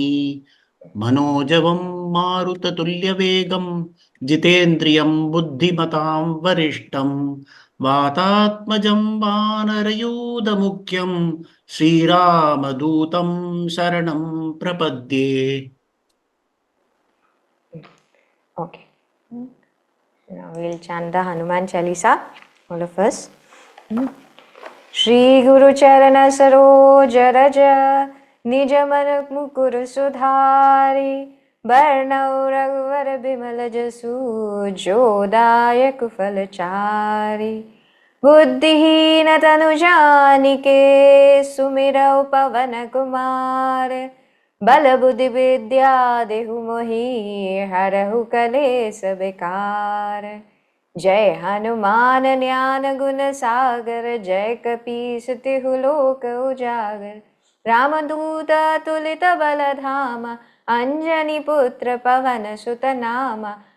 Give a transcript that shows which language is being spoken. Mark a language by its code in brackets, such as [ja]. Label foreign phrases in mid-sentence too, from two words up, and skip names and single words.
[sa] मनोजवं मारुततुल्यवेगं जितेन्द्रियं बुद्धिमतां वरिष्ठं वातात्मजं वानरयूथमुख्यं श्रीरामदूतं शरणं प्रपद्ये। [en] Okay. Now we will chant the Hanuman Chalisa, all of us. [awa] श्री गुरु चरण सरोज रज निज मन मुकुर सुधारि बरनउ रघुवर बिमल जसु जोदायक फलचारी बुद्धिहीन तनु जानिके सुमिरौ पवन कुमार बल बुद्धि विद्या देहु मोहि हरहु कलेस बेकार। जय हनुमान ज्ञान गुण सागर जय कपीस तिहु लोक उजागर। रामदूत तुलित बल धामा अंजनी पुत्र पवन सुत नामा।